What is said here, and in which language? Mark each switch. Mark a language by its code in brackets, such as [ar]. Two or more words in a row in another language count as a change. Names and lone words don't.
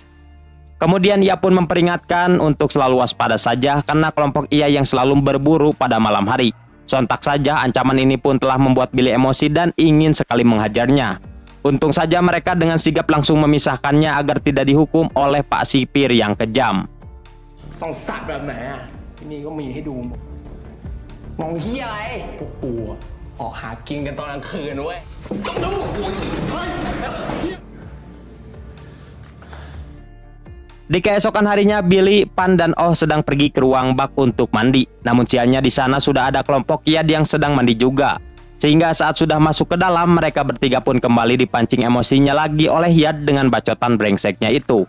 [id] Kemudian ia pun memperingatkan untuk selalu waspada saja karena kelompok ia yang selalu berburu pada malam hari. Sontak saja ancaman ini pun telah membuat Billy emosi dan ingin sekali menghajarnya. Untung saja mereka dengan sigap langsung memisahkannya agar tidak dihukum oleh Pak Sipir yang kejam. [th] ส่องสัตว์แบบไหนอ่ะที่นี่ก็มีให้ดูหมดมองเฮียอะไรพวกกูอะออกหากินกันตอนกลางคืนเว้ย [id] Di keesokan harinya, Billy, Pan, dan Oh sedang pergi ke ruang bak untuk mandi. Namun sialnya di sana sudah ada kelompok Yad yang sedang mandi juga. Sehingga saat sudah masuk ke dalam, mereka bertiga pun kembali dipancing emosinya lagi oleh Yad dengan bacotan brengseknya itu.